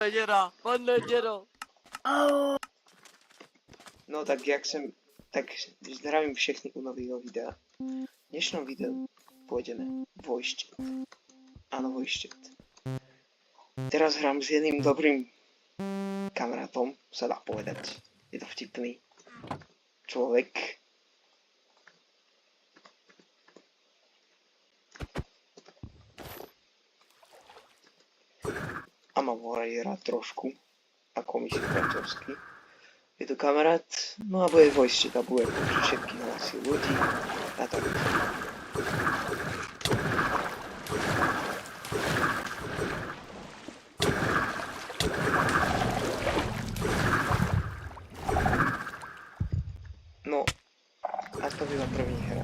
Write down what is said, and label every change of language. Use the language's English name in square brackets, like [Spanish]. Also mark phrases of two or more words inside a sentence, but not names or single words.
[Czech] děda, pane dědo. No tak tak zdravím všechny u nového videa. [Slovak] V dnešnom videu pôjdeme vojštět. Áno, vojštět. Teraz hrám s jedným dobrým kamarátom, sa dá povedať. Je to vtipný človek. A mám ho rád trošku, ako myslím priateľský. Je to kamarát, no a bude vojštět a bude počuť všetky hlasy ľudí a tak. [Czech] No, a to byla první hra.